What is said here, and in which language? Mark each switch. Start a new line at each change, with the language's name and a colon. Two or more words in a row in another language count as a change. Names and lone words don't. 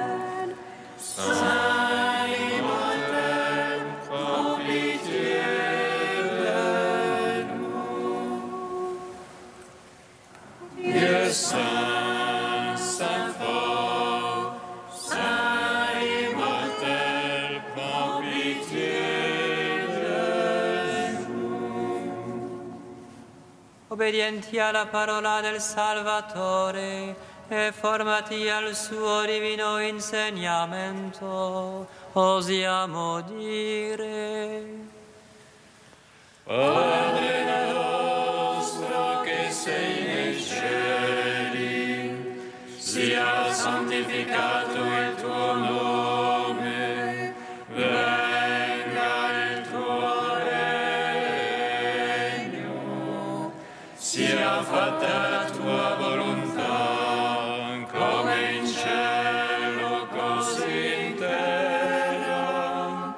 French: Saint immortel, prends pitié de nous. Dieu saint, saint fort, saint immortel, prends pitié de nous.
Italian: Obbedienti alla parola del Salvatore e formati al suo divino insegnamento, osiamo dire: Padre nostro che sei nei cieli, sia santificato il tuo nome, venga il tuo regno, sia fatta la tua volontà, come in cielo così in terra.